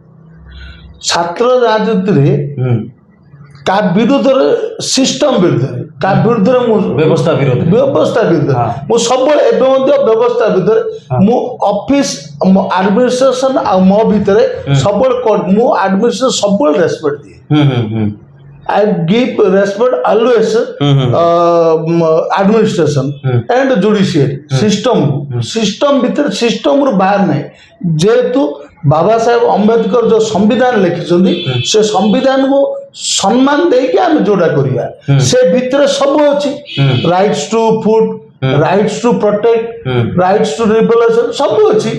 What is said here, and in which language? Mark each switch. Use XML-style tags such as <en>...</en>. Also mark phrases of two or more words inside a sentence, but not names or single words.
<or>ଛାତ୍ର ରାଜନୀତିରେ କାହା ବିରୁଦ୍ଧରେ? ସିଷ୍ଟମ ବିରୁଦ୍ଧରେ। କାହା ବିରୁଦ୍ଧରେ? ମୁଁ ବ୍ୟବସ୍ଥା ବିରୋଧରେ। ବ୍ୟବସ୍ଥା ବିରୁଦ୍ଧରେ ମୁଁ ସବୁବେଳେ, ଏବେ ମଧ୍ୟ ବ୍ୟବସ୍ଥା ବିରୁଦ୍ଧରେ। ମୁଁ ଅଫିସ ଆଡମିନିଷ୍ଟ୍ରେସନ ଆଉ ମୋ ଭିତରେ ସବୁବେଳେ ମୁଁ ଆଡମିନିଷ୍ଟ୍ରେସନ ସବୁବେଳେ ରେସପେକ୍ଟ ଦିଏ।</or> <en>I give respect always administration and judiciary system</en> <or>ଭିତରେ ସିଷ୍ଟମ ରୁ ବାହାର ନାହିଁ। ଯେହେତୁ ବାବା ସାହେବ ଅମ୍ବେଦକର ଯୋଉ ସମ୍ବିଧାନ ଲେଖିଛନ୍ତି, ସେ ସମ୍ବିଧାନକୁ ସମ୍ମାନ ଦେଇକି ଆମେ ଯୋଉଟା କରିବା, ସେ ଭିତରେ ସବୁ ଅଛି।</or> <en>rights to food, rights to protect, rights to revolution,</en> <or>ସବୁ ଅଛି।</or>